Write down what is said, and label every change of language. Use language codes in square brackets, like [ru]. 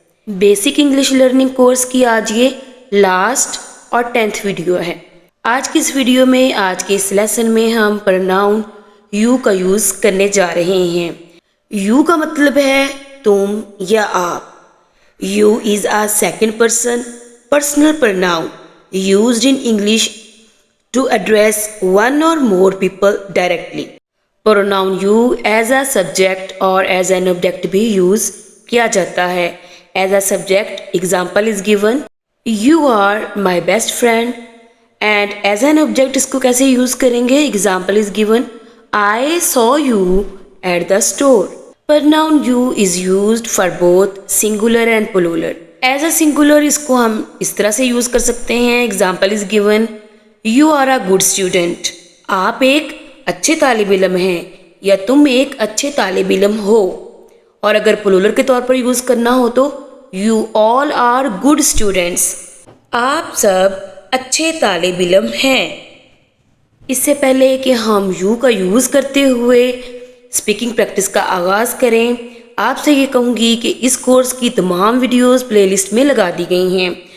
[ur] Basic English learning course کی آج یہ لاسٹ اور 10th ویڈیو ہے. آج کی اس ویڈیو میں آج کے اس لیسن میں ہم پروناؤن یو کا یوز کرنے جا رہے ہیں. یو کا مطلب ہے تم یا آپ. [en] You is a second person personal pronoun used in English to address one or more people directly. pronoun you as a subject اور as an object [ur] بھی use کیا جاتا ہے. [en] as a subject example is given you are my best friend and as an object [ur] اس کو کیسے use کریں گے. [en] example is given I saw you at the store. pronoun you is used for both singular and plural. as a singular [ur] اس کو ہم اس طرح سے use کر سکتے ہیں. [en] example is given You are a good student. [ur] آپ ایک اچھے طالب علم ہیں یا تم ایک اچھے طالب علم ہو. اور اگر پلورل کے طور پر یوز کرنا ہو تو [en] You all are good students. [ur] آپ سب اچھے طالب علم ہیں. اس سے پہلے کہ ہم یو کا یوز کرتے ہوئے اسپیکنگ پریکٹس کا آغاز کریں آپ سے یہ کہوں گی کہ اس کورس کی تمام ویڈیوز پلے لسٹ میں لگا دی گئی ہیں.